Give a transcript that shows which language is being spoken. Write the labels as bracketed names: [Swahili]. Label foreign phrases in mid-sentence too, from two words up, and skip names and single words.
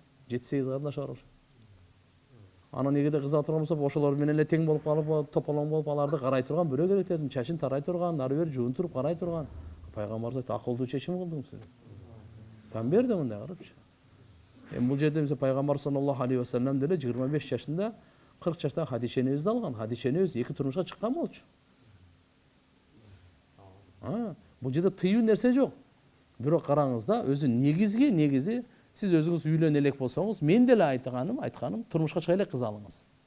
[Kyrgyz] 7-8 карындаш бар ошо. Анан эгерде кыз алып турган болсо, ошолор менен эле тең болуп калып, тополоң болуп аларды карай турган бирөө керек дедим. Чачын тарай турган, ары бери жуунтуруп карай турган. Пайгамбарыбыз айтты, акылдуу чечим кылдың сен. Там берди мындай карапчы. Эми бул жерде пайгамбар [Arabic] صلى الله عليه وسلم [Kyrgyz] деле 25 жашында 40 жашта Хадиша энебизди алган. Хадиша энебиз 2 турмушка чыккан болчу. Бул жерде тыюу нерсе жок. Бирок караңыз да, өзү негизи сиз өзүңүз үйлөнө элек болсоңуз, мен деле айтканым, турмушка чыга эле кыз алыңыз.